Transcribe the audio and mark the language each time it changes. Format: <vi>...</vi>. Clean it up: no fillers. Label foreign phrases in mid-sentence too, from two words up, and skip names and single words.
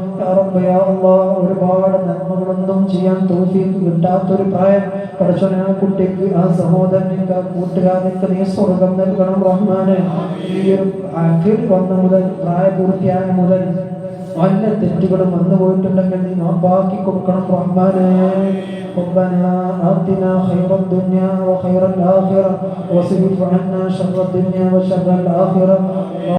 <ml>ഒരുപാട് നന്മകളൊന്നും ചെയ്യാൻ തൗഫീഖ് കിട്ടാത്തൊരു പ്രായം. പഠിച്ചവനെ ആ കുട്ടിക്ക്, ആ സഹോദരനിക്ക്, ആ കൂട്ടുകാരനിക്ക് നീ സ്വർഗം നൽകണം റഹ്മാനെ. ഈ ഒരു അഖിൽ വന്ന മുതൽ, പ്രായപൂർത്തിയായ മുതൽ വല്ല തെറ്റുകളും വന്നു പോയിട്ടുണ്ടെങ്കിൽ നീ മാപ്പാക്കി കൊടുക്കണം റഹ്മാനെ.</ml> <ar>ربنا آتنا خير الدنيا وخير الآخرة واصرف عنا شر الدنيا وشر الآخرة.</ar>